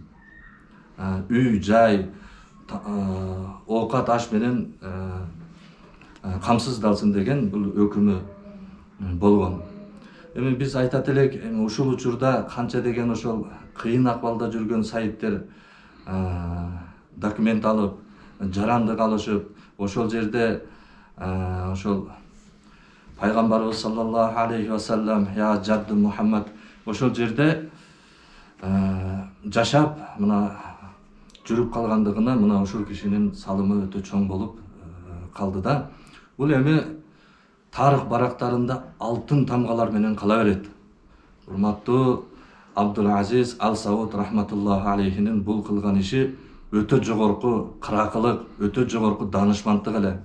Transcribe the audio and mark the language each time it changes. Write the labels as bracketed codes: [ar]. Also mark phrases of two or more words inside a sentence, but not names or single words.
[ky] Үй, жай, оокат аш менен камсыздалсын деген бул өкүмү болгон. Эми биз айтат элек, ушул учурда канча деген ошол кыйын акыбалда жүргөн сайиттер документ алып, жарандык алышып, ошол жерде ошол пайгамбарыбыз [ar] صلى الله عليه وسلم, يا جدي محمد, [ky] ошол жерде жашап, мына жүрүп калгандыгына мына ушул кишинин салымы өтө чоң болуп калды да. Бул эми тарых барактарында алтын тамгалар менен кала берет. Урматтуу Абдул-Азиз Аль-Сауд рахматуллахи алейхинин бул кылган иши өтө жогорку кыракылык, өтө жогорку данышмандык эле.